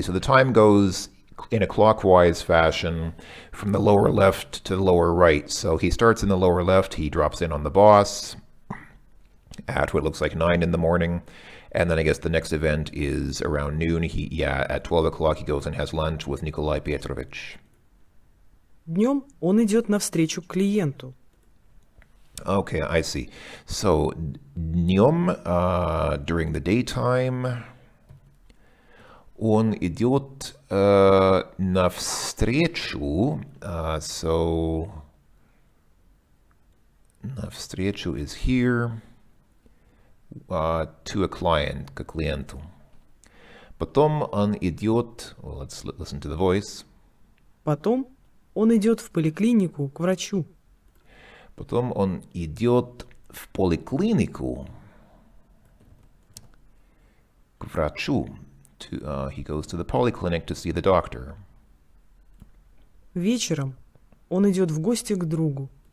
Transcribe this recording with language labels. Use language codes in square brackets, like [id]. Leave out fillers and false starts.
[en] So the time goes in a clockwise fashion from the lower left to the lower right. So he starts in the lower left, he drops in on the boss at what looks like 9 in the morning. And then I guess the next event is around noon. At 12 o'clock he goes and has lunch with Nikolai Petrovich. [ru] Днем он идет навстречу к клиенту. [en] Okay, I see. So, днем, during the daytime, [ru] Он идет навстречу, [en] so навстречу is here, to a client, [ru] к клиенту. [en] Потом он идет, well, let's listen to the voice. [ru] Потом он идет в поликлинику к врачу. Потом он идет в поликлинику к врачу. [en] He goes to the polyclinic to see the doctor. [ru] Вечером он идет в гости к другу.